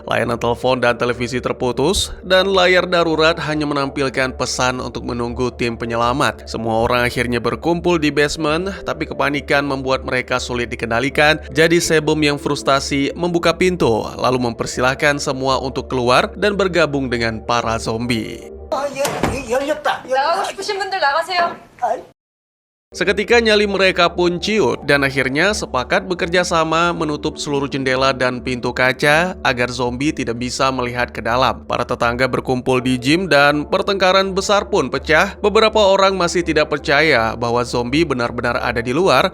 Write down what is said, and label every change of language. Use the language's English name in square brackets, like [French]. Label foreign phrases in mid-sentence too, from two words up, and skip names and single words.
[Indonesian] Layanan telepon dan televisi terputus, dan layar darurat hanya menampilkan pesan untuk menunggu tim penyelamat. Semua orang akhirnya berkumpul di basement, tapi kepanikan membuat mereka sulit dikendalikan. Jadi Sebum yang frustasi membuka pintu, lalu mempersilahkan semua untuk keluar dan bergabung dengan para zombie. [Korean] 나가고 싶으신 분들 나가세요. [Indonesian] Seketika nyali mereka pun ciut dan akhirnya sepakat bekerja sama menutup seluruh jendela dan pintu kaca agar zombie tidak bisa melihat ke dalam. Para tetangga berkumpul di gym dan pertengkaran besar pun pecah. Beberapa orang masih tidak percaya bahwa zombie benar-benar ada di luar.